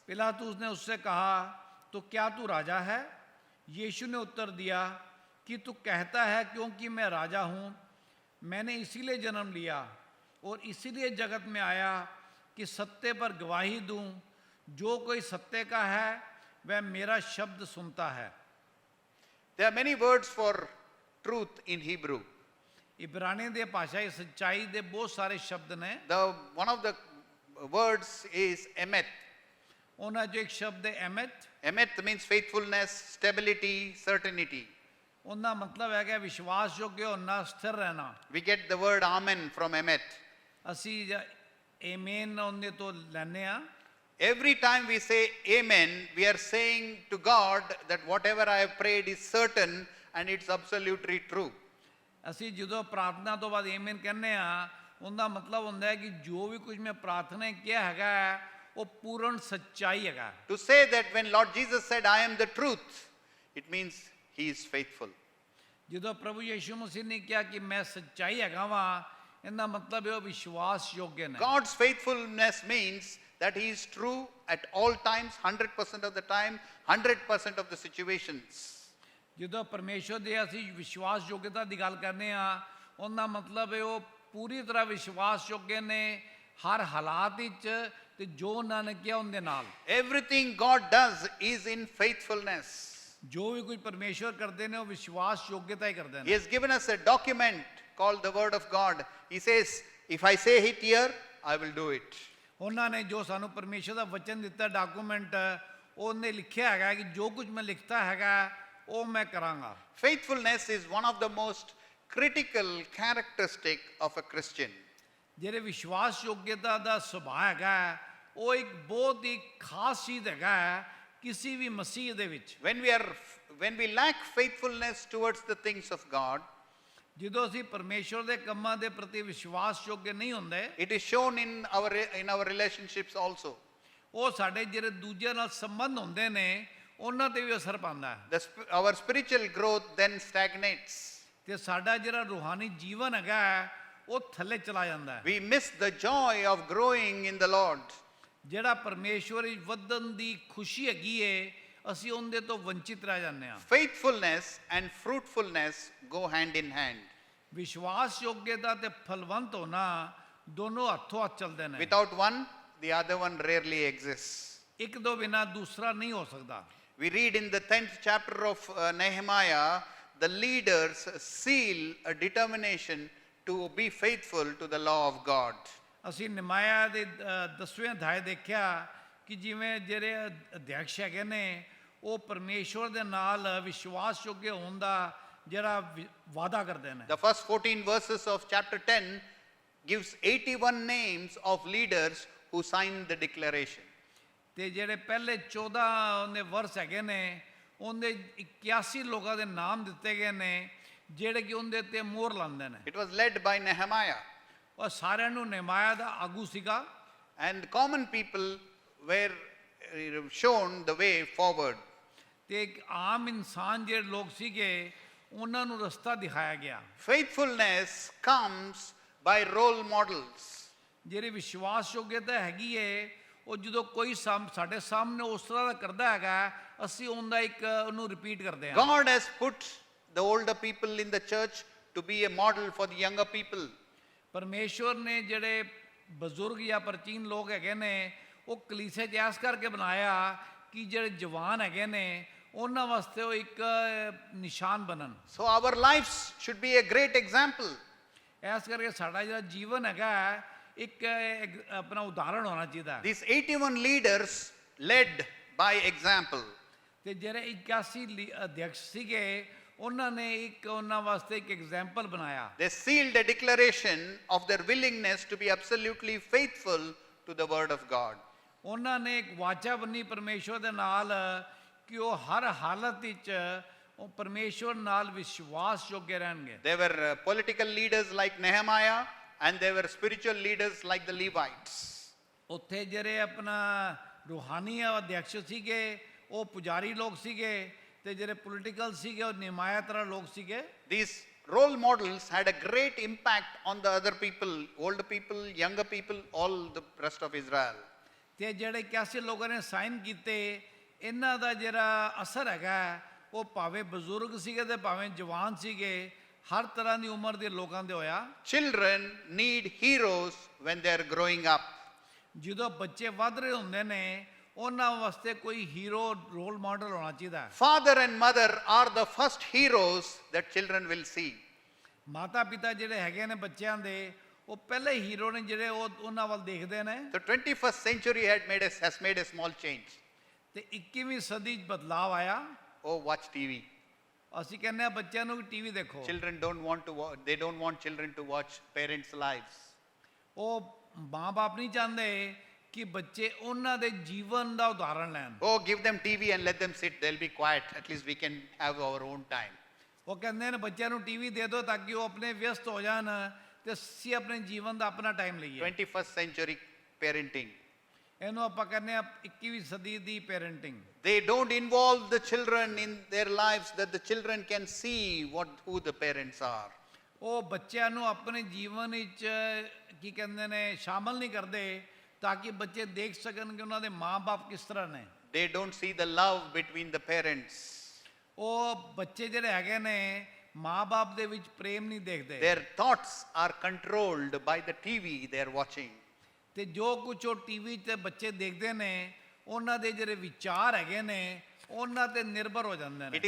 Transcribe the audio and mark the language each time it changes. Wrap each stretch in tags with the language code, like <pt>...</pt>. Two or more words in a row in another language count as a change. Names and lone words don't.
<hi>पिलातुस ने उससे कहा, तो क्या तू राजा है? यीशु ने उत्तर दिया कि तू कहता है क्योंकि मैं राजा हूँ। मैंने इसीलिए जन्म लिया और इसीलिए जगत में आया कि सत्य पर गवाही दूं। जो कोई सत्य का है वह मेरा शब्द सुनता है।</hi> <en>There are many words for truth in Hebrew.</en> <pa>ਇਬਰਾਨੀ ਦੇ ਭਾਸ਼ਾ ਕੀ ਸੱਚਾਈ ਦੇ ਬਹੁਤ ਸਾਰੇ ਸ਼ਬਦ ਨੇ।</pa> <en>One of the words is emet.</en> <hi>उन्हें जो एक शब्द है एमेट।</hi> <en>Emet means faithfulness, stability, certainty.</en> <hi>उनका मतलब है कि विश्वास योग्य होना, स्थिर रहना।</hi> <en>We get the word amen from emet.</en> <pa>ਅਸੀਂ ਆਮੇਨ ਉਹਨਾਂ ਤੋਂ ਲੈਣੇ ਆਂ।</pa> <en>Every time we say amen, we are saying to God that whatever I have prayed is certain and it's absolutely true.</en> <pa>ਅਸੀਂ ਜਦੋਂ ਪ੍ਰਾਰਥਨਾ ਤੋਂ ਬਾਅਦ ਆਮੀਨ ਕਹਿੰਦੇ ਆ, ਉਹਦਾ ਮਤਲਬ ਹੁੰਦਾ ਹੈ ਕਿ ਜੋ ਵੀ ਕੁਝ ਮੈਂ ਪ੍ਰਾਰਥਨਾ ਕਿਹਾ ਹੈਗਾ ਉਹ ਪੂਰਨ ਸੱਚਾਈ ਹੈਗਾ।</pa> <en>To say that when Lord Jesus said, I am the truth, it means he is faithful.</en> <pa>ਜਦੋਂ ਪ੍ਰਭੂ ਯਿਸੂ ਮਸੀਹ ਨੇ ਕਿਹਾ ਕਿ ਮੈਂ ਸੱਚਾਈ ਹੈਗਾ ਵਾਂ, ਇਹਦਾ ਮਤਲਬ ਇਹ ਵਿਸ਼ਵਾਸ ਯੋਗ ਨੇ।</pa> <en>God's faithfulness means that he is true at all times, 100% of the time, 100% of the situations.</en> <pa>ਜਦੋਂ ਪਰਮੇਸ਼ਵਰ ਦੇ ਅਸੀਂ ਵਿਸ਼ਵਾਸ ਯੋਗਤਾ ਦੀ ਗੱਲ ਕਰਨੇ ਆ, ਉਹਦਾ ਮਤਲਬ ਹੈ ਉਹ ਪੂਰੀ ਤਰ੍ਹਾਂ ਵਿਸ਼ਵਾਸ ਯੋਗ ਨੇ ਹਰ ਹਾਲਾਤ ਵਿੱਚ, ਤੇ ਜੋ ਉਹਨਾਂ ਨੇ ਕਿਹਾ ਉਹਦੇ ਨਾਲ।</pa> <en>Everything God does is in faithfulness.</en> <pa>ਜੋ ਵੀ ਕੁਝ ਪਰਮੇਸ਼ਵਰ ਕਰਦੇ ਨੇ ਉਹ ਵਿਸ਼ਵਾਸ ਯੋਗਤਾ ਹੀ ਕਰਦੇ</pa> <en>He</en> <pa>ਨੇ।</pa> <en>has given us a document called the Word of God. He says, if I say it here, I will do it.</en> <pa>ਉਹਨਾਂ ਨੇ ਜੋ ਸਾਨੂੰ ਪਰਮੇਸ਼ਵਰ ਦਾ ਵਚਨ ਦਿੱਤਾ ਡਾਕੂਮੈਂਟ, ਉਹਨੇ ਲਿਖਿਆ ਹੈਗਾ ਕਿ ਜੋ ਕੁਝ ਮੈਂ ਲਿਖਤਾ ਹੈਗਾ ਉਹ ਮੈਂ ਕਰਾਂਗਾ।</pa> <en>Faithfulness is one of the most critical characteristic of a Christian.</en> <pa>ਜਿਹੜੇ ਵਿਸ਼ਵਾਸ ਯੋਗਤਾ ਦਾ ਸੁਭਾਅ ਹੈਗਾ ਉਹ ਇੱਕ ਬਹੁਤ ਹੀ ਖਾਸ ਚੀਜ਼ ਹੈਗਾ ਕਿਸੇ ਵੀ ਮਸੀਹ ਦੇ ਵਿੱਚ।</pa> <en>When we lack faithfulness towards the things of God,</en> <pa>ਜਦੋਂ ਅਸੀਂ ਪਰਮੇਸ਼ਵਰ ਦੇ ਕੰਮਾਂ ਦੇ ਪ੍ਰਤੀ ਵਿਸ਼ਵਾਸ ਯੋਗ ਨਹੀਂ ਹੁੰਦੇ,</pa> <en>it is shown in our relationships also.</en> <pa>ਉਹ ਸਾਡੇ ਜਿਹੜੇ ਦੂਜਿਆਂ ਨਾਲ ਸੰਬੰਧ ਹੁੰਦੇ ਨੇ ਉਹਨਾਂ ਤੇ ਵੀ ਅਸਰ ਪਾਉਂਦਾ ਹੈ।</pa> <en>Our spiritual growth then stagnates.</en> <pa>ਤੇ ਸਾਡਾ ਜਿਹੜਾ ਰੂਹਾਨੀ ਜੀਵਨ ਹੈਗਾ ਹੈ, ਉਹ ਥੱਲੇ ਚਲਾ ਜਾਂਦਾ ਹੈ।</pa> <en>We miss the joy of growing in the Lord.</en> <pa>ਜਿਹੜਾ ਪਰਮੇਸ਼ਵਰ ਵਿੱਚ ਵਧਣ ਦੀ ਖੁਸ਼ੀ ਹੈਗੀ ਏ, ਅਸੀਂ ਉਹਦੇ ਤੋਂ ਵੰਚਿਤ ਰਹਿ ਜਾਂਦੇ ਹਾਂ।</pa> <en>Faithfulness and fruitfulness go hand in hand.</en> <pa>ਵਿਸ਼ਵਾਸ ਯੋਗਤਾ ਤੇ ਫਲਵੰਤ ਹੋਣਾ ਦੋਨੋਂ ਹੱਥੋਂ ਹੱਥ ਚੱਲਦੇ ਨੇ।</pa> <en>Without one, the other one rarely exists.</en> <pa>ਇੱਕ ਦੋ ਬਿਨਾ ਦੂਸਰਾ ਨਹੀਂ ਹੋ ਸਕਦਾ।</pa> <en>We read in the 10th chapter of Nehemiah, the leaders seal a determination to be faithful to the law of God.</en> <pa>ਅਸੀਂ ਨਿਮਾਇਆ ਦੇ 10ਵੇਂ ਅਧਿਆਇ ਦੇਖਿਆ ਕਿ ਜਿਵੇਂ ਜਿਹੜੇ ਅਧਿਆਕਸ਼ ਹੈਗੇ ਨੇ ਉਹ ਪਰਮੇਸ਼ਵਰ ਦੇ ਨਾਲ ਵਿਸ਼ਵਾਸਯੋਗ ਹੋਣ ਦਾ ਜਿਹੜਾ ਵਾਅਦਾ ਕਰਦੇ ਨੇ।</pa> <en>The first 14 verses of chapter 10 gives 81 names of leaders who signed the declaration.</en> <pa>ਤੇ ਜਿਹੜੇ ਪਹਿਲੇ 14 ਉਹਦੇ ਵਰਸ ਹੈਗੇ ਨੇ ਉਹਦੇ 81 ਲੋਕਾਂ ਦੇ ਨਾਮ ਦਿੱਤੇ ਗਏ ਨੇ ਜਿਹੜੇ ਕਿ ਉਹਦੇ ਤੇ ਮੋਹਰ ਲਾਉਂਦੇ ਨੇ।</pa> <en>It was led by Nehemiah,</en> <pa>ਔਰ ਸਾਰਿਆਂ ਨੂੰ ਨਿਮਾਇਆ ਦਾ ਆਗੂ ਸੀਗਾ</pa> <en>and common people were shown the way forward.</en> <pa>ਤੇ ਇੱਕ ਆਮ ਇਨਸਾਨ ਜਿਹੜੇ ਲੋਕ ਸੀਗੇ ਉਹਨਾਂ ਨੂੰ ਰਸਤਾ ਦਿਖਾਇਆ ਗਿਆ।</pa> <en>Faithfulness comes by role models.</en> <pa>ਜਿਹੜੀ ਵਿਸ਼ਵਾਸਯੋਗਤਾ ਹੈਗੀ ਏ ਉਹ ਜਦੋਂ ਕੋਈ ਸਾਡੇ ਸਾਹਮਣੇ ਉਸ ਤਰ੍ਹਾਂ ਦਾ ਕਰਦਾ ਹੈਗਾ ਅਸੀਂ ਉਹਦਾ ਇੱਕ ਉਹਨੂੰ ਰਿਪੀਟ ਕਰਦੇ ਹਾਂ।</pa> <en>God has put the older people in the church to be a model for the younger people.</en> <pa>ਪਰਮੇਸ਼ਵਰ ਨੇ ਜਿਹੜੇ ਬਜ਼ੁਰਗ ਜਾਂ ਪ੍ਰਾਚੀਨ ਲੋਕ ਹੈਗੇ ਨੇ ਉਹ ਕਲੀਸੇ 'ਚ ਐਸ ਕਰਕੇ ਬਣਾਇਆ ਕਿ ਜਿਹੜੇ ਜਵਾਨ ਹੈਗੇ ਨੇ ਉਹਨਾਂ ਵਾਸਤੇ ਉਹ ਇੱਕ ਨਿਸ਼ਾਨ ਬਣਨ।</pa> <en>So our lives should be a great example.</en> <pa>ਐਸ ਕਰਕੇ ਸਾਡਾ ਜਿਹੜਾ ਜੀਵਨ ਹੈਗਾ ਇੱਕ ਆਪਣਾ ਉਦਾਹਰਣ ਹੋਣਾ ਚਾਹੀਦਾ।</pa> <en>These 81 leaders led by example.</en> <pa>ਤੇ ਜਿਹੜੇ 81 ਅਧਿਆਕਸ਼ ਸੀਗੇ ਉਹਨਾਂ ਨੇ ਇੱਕ ਉਹਨਾਂ ਵਾਸਤੇ ਇੱਕ ਐਗਜ਼ਾਮਪਲ ਬਣਾਇਆ।</pa> <en>They sealed a declaration of their willingness to be absolutely faithful to the word of God.</en> <pa>ਉਹਨਾਂ ਨੇ ਇੱਕ ਵਾਚਾ ਬੰਨੀ ਪਰਮੇਸ਼ਵਰ ਦੇ ਨਾਲ ਕਿ ਉਹ ਹਰ ਹਾਲਤ ਵਿੱਚ ਉਹ ਪਰਮੇਸ਼ਵਰ ਨਾਲ ਵਿਸ਼ਵਾਸਯੋਗ ਰਹਿਣਗੇ।</pa> <en>They were political leaders like Nehemiah, and they were spiritual leaders like the Levites.</en> <pa>ਉੱਥੇ ਜਿਹੜੇ ਆਪਣਾ ਰੂਹਾਨੀ ਅਧਿਆਕਸ਼ ਸੀਗੇ ਉਹ ਪੁਜਾਰੀ ਲੋਕ ਸੀਗੇ ਤੇ ਜਿਹੜੇ ਪੋਲੀਟੀਕਲ ਸੀਗੇ ਉਹ ਨਿਮਾਇਆ ਤਰ੍ਹਾਂ ਲੋਕ ਸੀਗੇ।</pa> <en>These role models had a great impact on the other people, older people, younger people, all the rest of Israel.</en> <pa>ਤੇ ਜਿਹੜੇ 81 ਲੋਕਾਂ ਨੇ ਸਾਈਨ ਕੀਤੇ ਇਹਨਾਂ ਦਾ ਜਿਹੜਾ ਅਸਰ ਹੈਗਾ ਉਹ ਭਾਵੇਂ ਬਜ਼ੁਰਗ ਸੀਗੇ ਤੇ ਭਾਵੇਂ ਜਵਾਨ ਸੀਗੇ ਹਰ ਤਰ੍ਹਾਂ ਦੀ ਉਮਰ ਦੇ ਲੋਕਾਂ ਦੇ ਹੋਇਆ।</pa> <en>Children need heroes when they are growing up.</en> <pa>ਜਦੋਂ ਬੱਚੇ ਵੱਧ ਰਹੇ ਹੁੰਦੇ ਨੇ ਉਹਨਾਂ ਵਾਸਤੇ ਕੋਈ</pa> <en>hero role model</en> <pa>ਹੋਣਾ ਚਾਹੀਦਾ ਹੈ।</pa> <en>Father and mother are the first heroes that children will see.</en> <pa>ਮਾਤਾ ਪਿਤਾ ਜਿਹੜੇ ਹੈਗੇ ਨੇ ਬੱਚਿਆਂ ਦੇ ਉਹ ਪਹਿਲੇ ਹੀਰੋ ਨੇ ਜਿਹੜੇ ਉਹ ਉਹਨਾਂ ਵੱਲ ਦੇਖਦੇ ਨੇ।</pa> <en>The 21st century has made a small change.</en> <pa>ਤੇ 21ਵੀਂ ਸਦੀ 'ਚ ਬਦਲਾਵ ਆਇਆ।</pa> <en>Oh, watch TV.</en> <pa>ਅਸੀਂ ਕਹਿੰਦੇ ਆ ਬੱਚਿਆਂ ਨੂੰ ਵੀ ਟੀਵੀ ਦੇਖੋ।</pa> <en>Children don't want to watch, they don't want children to watch parents' lives.</en> <pa>ਉਹ ਮਾਂ-ਬਾਪ ਨਹੀਂ ਚਾਹੁੰਦੇ ਕਿ ਬੱਚੇ ਉਹਨਾਂ ਦੇ ਜੀਵਨ ਦਾ ਉਦਾਹਰਣ ਲੈਣ।</pa> <en>Oh, give them TV and let them sit. They'll be quiet. At least we can have our own time.</en> <pa>ਉਹ ਕਹਿੰਦੇ ਨੇ ਬੱਚਿਆਂ ਨੂੰ ਟੀਵੀ ਦੇ ਦਿਓ ਤਾਂ ਕਿ ਉਹ ਆਪਣੇ ਵਿਅਸਤ ਹੋ ਜਾਣ ਤੇ ਅਸੀਂ ਆਪਣੇ ਜੀਵਨ ਦਾ ਆਪਣਾ ਟਾਈਮ ਲਈਏ।</pa> <en>21st century parenting.</en> <pa>ਇਹਨੂੰ ਆਪਾਂ ਕਹਿੰਦੇ ਆ 21ਵੀਂ ਸਦੀ ਦੀ ਪੈਰੈਂਟਿੰਗ।</pa> <en>They don't involve the children in their lives that the children can see who the parents are.</en> <pa>ਉਹ ਬੱਚਿਆਂ ਨੂੰ ਆਪਣੇ ਜੀਵਨ ਵਿੱਚ ਕੀ ਕਹਿੰਦੇ ਨੇ ਸ਼ਾਮਲ ਨਹੀਂ ਕਰਦੇ ਤਾਂ ਕਿ ਬੱਚੇ ਦੇਖ ਸਕਣ ਕਿ ਉਹਨਾਂ ਦੇ ਮਾਂ-ਬਾਪ ਕਿਸ ਤਰ੍ਹਾਂ ਨੇ।</pa> <en>They don't see the love between the parents.</en> <pa>ਉਹ ਬੱਚੇ ਜਿਹੜੇ ਹੈਗੇ ਨੇ ਮਾਂ-ਬਾਪ ਦੇ ਵਿੱਚ ਪ੍ਰੇਮ ਨਹੀਂ ਦੇਖਦੇ।</pa> <en>Their thoughts are controlled by the TV they are watching.</en> <pa>ਤੇ ਜੋ ਕੁਝ ਉਹ ਟੀਵੀ ਤੇ ਬੱਚੇ ਦੇਖਦੇ ਨੇ ਉਹਨਾਂ ਦੇ ਜਿਹੜੇ ਵਿਚਾਰ ਹੈਗੇ ਨੇ ਉਹਨਾਂ ਤੇ ਨਿਰਭਰ ਹੋ ਜਾਂਦੇ ਨੇ।</pa>